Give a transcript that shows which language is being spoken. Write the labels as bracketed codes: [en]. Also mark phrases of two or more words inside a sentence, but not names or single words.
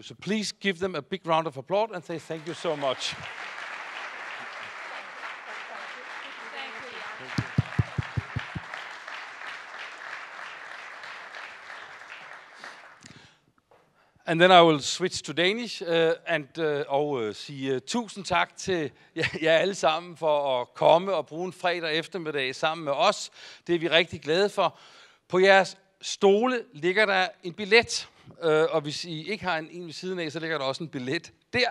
[en] So please give them a big round of applause and say thank you so much. And then I will switch to Danish [da] og sige tusind tak til jer alle sammen for at komme og bruge en fredag eftermiddag sammen med os. Det er vi rigtig glade for. På jeres stole ligger der en billet, og hvis I ikke har en ved siden af, så ligger der også en billet der.